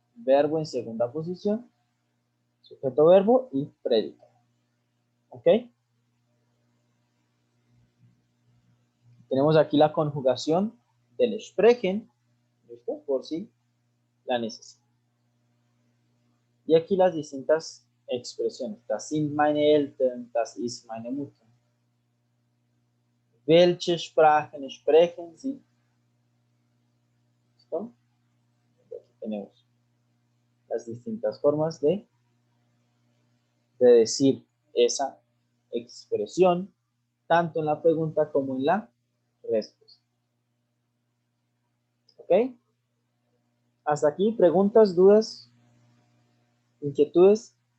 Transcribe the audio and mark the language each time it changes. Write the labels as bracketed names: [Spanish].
[Spanish] Verbo en segunda posición, sujeto verbo y predicado. ¿Ok? Tenemos aquí la conjugación del sprechen, ¿listo? Por si la necesita. Y aquí las distintas expresiones. [German] Das sind meine Eltern, das ist meine Mutter. Welche Sprachen sprechen Sie? [Spanish] ¿Listo? Aquí tenemos las distintas formas de decir esa expresión, tanto en la pregunta como en la respuesta. ¿Ok? Hasta aquí, preguntas, dudas, inquietudes.